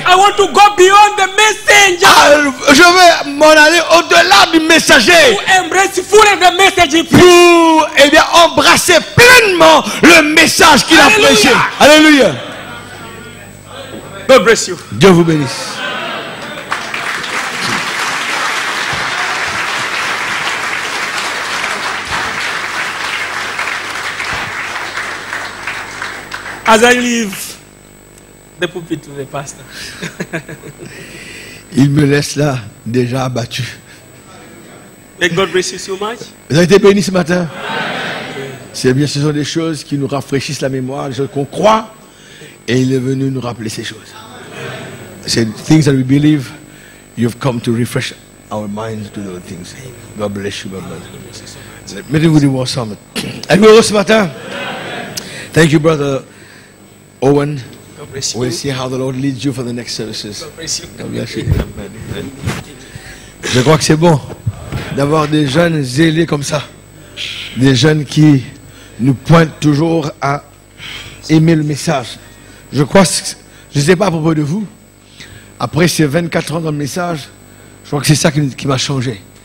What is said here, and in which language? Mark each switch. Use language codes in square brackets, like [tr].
[en] I want to go beyond the messenger. [fr] Je veux m'en aller au-delà du messager [en] To embrace fully the message he preached. [fr] pour embrasser pleinement le message qu'il a Alléluia. prêché. Alléluia. [en] God bless you. [fr] Dieu vous bénisse. [en] As I leave the pulpit to the pastor. [fr] Il me laisse là, déjà abattu. [en] May God bless you so much. [fr] Vous avez été bénis ce matin? C'est bien, ce sont des choses qui nous rafraîchissent la mémoire, des choses qu'on croit, et il est venu nous rappeler ces choses. [en] C'est things that we believe, you've come to refresh our minds to those things. God bless you, God bless you. [fr] Mettez-vous debout ensemble. Êtes-vous heureux ce matin? [en] Thank you, brother Owen. God bless you. We'll see how the Lord leads you for the next services. God bless you. God bless you. [fr] Je crois que c'est bon d'avoir des jeunes zélés comme ça. Des jeunes qui nous pointent toujours à aimer le message. Je crois, je ne sais pas à propos de vous, après ces 24 ans dans le message, je crois que c'est ça qui m'a changé.